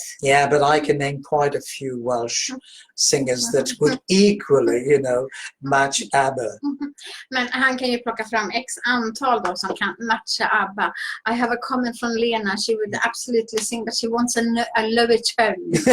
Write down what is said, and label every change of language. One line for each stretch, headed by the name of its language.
English: Yeah, but I can name quite a few Welsh singers that would equally, match ABBA.
Swedish: Men han kan ju plocka fram x antal då som kan matcha ABBA.
English: I have a comment from Lena. She would absolutely sing, but she wants a lower tone.